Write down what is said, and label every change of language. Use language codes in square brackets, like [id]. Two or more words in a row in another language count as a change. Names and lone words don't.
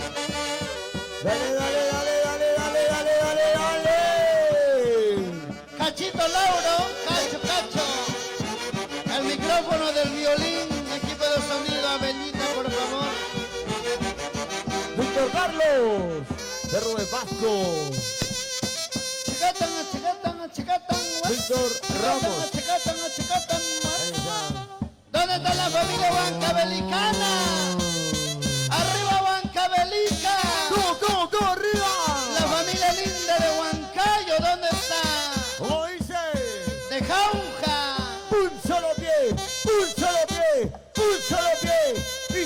[es] Dale, dale, dale, dale, dale, dale, dale, dale. Cachito Lauro, cacho, cacho. El micrófono del violín, equipo de sonido, Abelita, por favor. Víctor Carlos. Perro de Pasco. Chicatan, chicatan, chicatan. Víctor Ramos. Chicatan, chicatan. Ahí está. ¿Dónde está la familia huancabelicana? Arriba Huancavelica. ¿Cómo arriba? La familia linda de Huancayo, ¿dónde está? ¿Cómo dice? De Jauja. Un solo pie, un solo pie, un solo pie.